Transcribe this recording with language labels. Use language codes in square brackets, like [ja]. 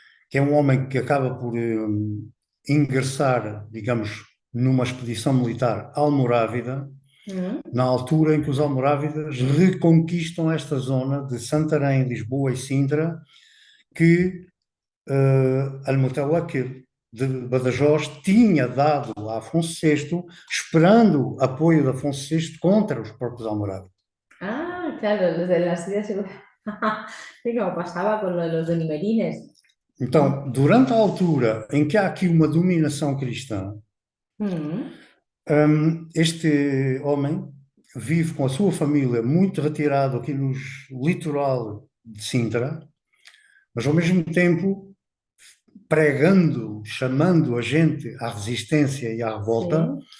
[pt] que é um homem que acaba por ingressar, digamos, numa expedição militar almorávida, na altura em que os almorávidas reconquistam esta zona de Santarém, Lisboa e Sintra, que Al-Mutawakkil de Badajoz tinha dado a Afonso VI, esperando apoio de Afonso VI contra os próprios almorávides. [es] Ah, claro, los de las ideas. Sí, como pasaba con lo de los benimerines. [pt] Então, durante a altura em que há aqui uma dominação cristã, Mm, este homem vive com a sua família muito retirado aqui no litoral de Sintra, mas ao mesmo tempo pregando, chamando a gente à resistência e à revolta.